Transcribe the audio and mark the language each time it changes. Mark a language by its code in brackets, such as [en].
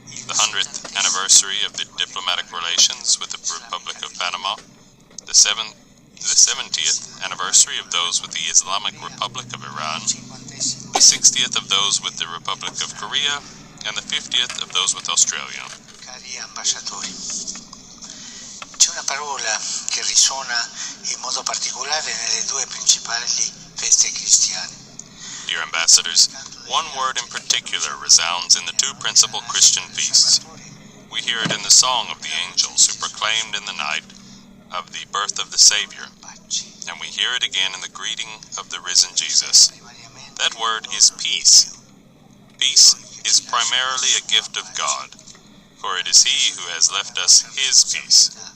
[en] The 100th anniversary of the diplomatic relations with the Republic of Panama, the 70th anniversary of those with the Islamic Republic of Iran, the 60th of those with the Republic of Korea, and the 50th of those with Australia. [it] Cari ambasciatori, c'è una parola che risuona in modo particolare nelle due principali feste cristiane. [en] Dear ambassadors, one word in particular resounds in the two principal Christian feasts. We hear it in the song of the angels who proclaimed in the night of the birth of the Savior, and we hear it again in the greeting of the risen Jesus. That word is peace. Peace is primarily a gift of God, for it is He who has left us His peace.